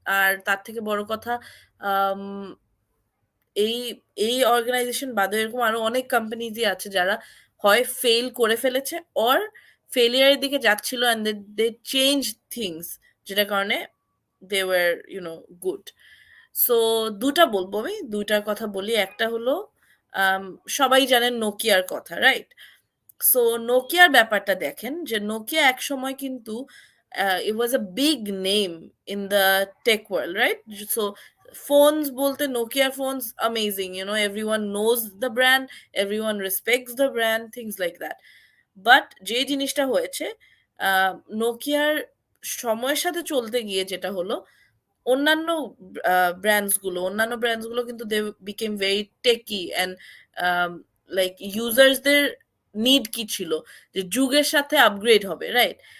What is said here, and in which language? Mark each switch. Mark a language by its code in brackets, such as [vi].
[bn] আর তার থেকে বড় কথা, আম, এই এই অর্গানাইজেশন বাদে এরকম আরো অনেক কোম্পানিজই আছে যারা হয় ফেল করে ফেলেছে অর ফেলিয়ারের দিকে যাচ্ছিল [en] and they change things, [bn] যেটার কারণে দে ওয়ার গুড। সো দুটা বলবো, আমি দুইটার কথা বলি। একটা হলো সবাই জানেন নোকিয়ার কথা, রাইট? সো নোকিয়ার ব্যাপারটা দেখেন, যে নোকিয়া এক সময় কিন্তু [en] it was a big name in the tech world, right? So phones [bn] bolte [en] Nokia phones amazing, everyone knows the brand, everyone respects the brand, things like that. [bn] But যে জিনিসটা হয়েছে, নোকিয়ার সময়ের সাথে চলতে গিয়ে যেটা হলো, অন্যান্য ব্র্যান্ডস গুলো কিন্তু [en] they became very techy [bn] and like ইউজার্সদের need কি ছিল, যে যুগের সাথে আপগ্রেড হবে, রাইট?